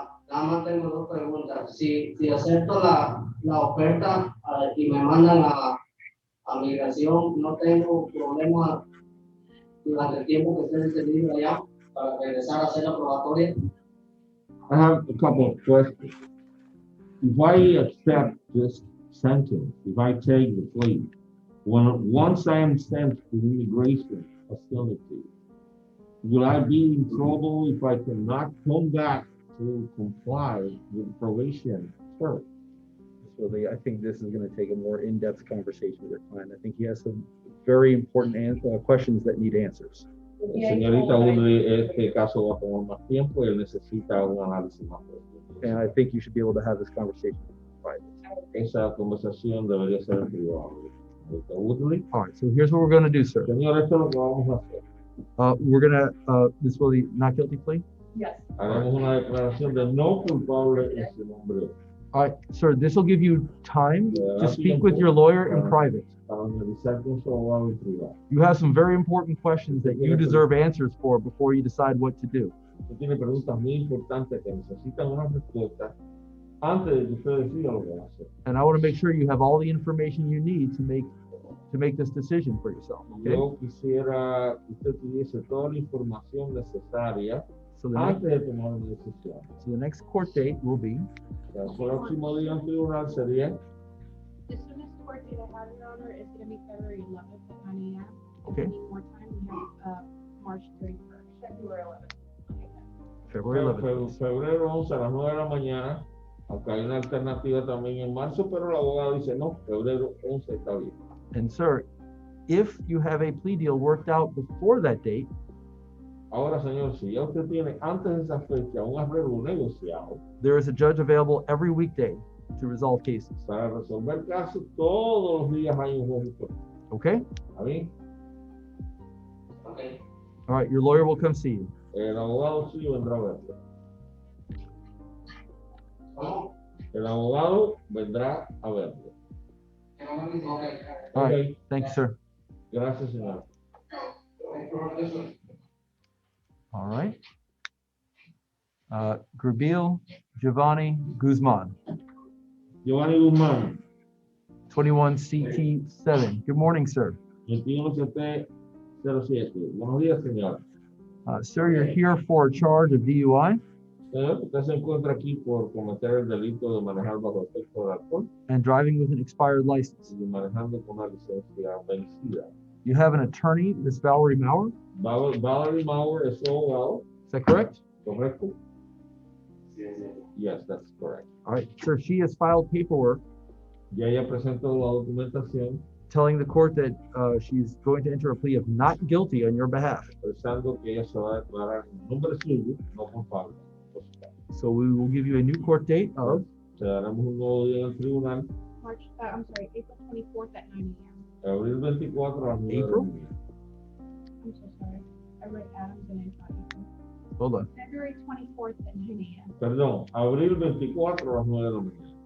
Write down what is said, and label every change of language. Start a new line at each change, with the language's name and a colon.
Spanish: Nada más tengo dos preguntas. Si acepto la oferta y me mandan a migración, no tengo problema durante el tiempo que esté detenido allá para regresar a hacer la probatoria.
English: I have a couple of questions. If I accept this sentence, if I take the plea, once I am sent to the immigration facility, will I be in trouble if I cannot come back to comply with the probation term? So I think this is going to take a more in-depth conversation with your client. I think he has some very important questions that need answers.
Spanish: Señorita Woodley, este caso va a tomar más tiempo y él necesita un análisis más profundo.
English: And I think you should be able to have this conversation in private.
Spanish: Esa conversación debería ser en privado. Señorita Woodley.
English: All right, so here's what we're going to do, sir.
Spanish: Señor, esto es lo que vamos a hacer.
English: We're going to, Ms. Willie, not guilty plea? Yes.
Spanish: Haremos una declaración de no culpable en su nombre.
English: All right, sir, this will give you time Yeah, to that's speak with your lawyer in private.
Spanish: Para analizar con su abogado en privado.
English: You have some very important questions that you deserve answers for before you decide what to do.
Spanish: Usted tiene preguntas muy importantes que necesitan una respuesta antes de que usted decida lo que va a hacer.
English: And I want to make sure you have all the information you need to make this decision for yourself, okay?
Spanish: Yo quisiera que usted tuviese toda la información necesaria
English: So
Spanish: antes de tomar una decisión.
English: the next court date will be
Spanish: El próximo día en tribunal sería
English: The soonest court date I have, Your Honor, is gonna be February 11th at 9 a.m. Okay. If you need more time, we have, March 31st. February 11th. February 11th.
Spanish: febrero 11 a las 9 de la mañana. Acá hay una alternativa también en marzo, pero el abogado dice no, febrero 11 está bien.
English: And sir, if you have a plea deal worked out before that date,
Spanish: Ahora, señor, si ya usted tiene antes de esa fecha un arreglo negociado
English: there is a judge available every weekday to resolve cases,
Spanish: para resolver casos, todos los días hay un juez disponible.
English: okay?
Spanish: ¿Está bien?
English: Okay. All right, your lawyer will come see you.
Spanish: El abogado sí vendrá a verlo. ¿Cómo? El abogado vendrá a verlo.
English: Okay. All right, Ok, thank you, sir.
Spanish: gracias, señor.
English: All right. Grubil Giovanni Guzman,
Spanish: Giovanni Guzmán,
English: 21 CT7. Good morning, sir.
Spanish: 21CT07. Buenos días, señor.
English: Sir, you're here for a charge of DUI
Spanish: Señor, usted se encuentra aquí por cometer el delito de manejar bajo efecto de alcohol
English: and driving with an expired license.
Spanish: y manejando con una licencia vencida.
English: You have an attorney, Ms. Valerie Maurer.
Spanish: Valerie Maurer es su abogado,
English: Is that correct?
Spanish: ¿correcto?
English: Yes, that's correct. All right, sir, she has filed paperwork
Spanish: Ya ella presentó la documentación
English: telling the court that she's going to enter a plea of not guilty on your behalf.
Spanish: expresando que ella se va a declarar en nombre suyo, no culpable.
English: So we will give you a new court date of
Spanish: Te daremos un nuevo día en el tribunal,
English: April 24th at 9 a.m.
Spanish: abril 24 a las 9 de la
English: April?
Spanish: mañana.
English: I'm so sorry. I read Adams and April. hold on. February 24th at 9 a.m.
Spanish: Perdón, abril 24 a las 9 de la mañana.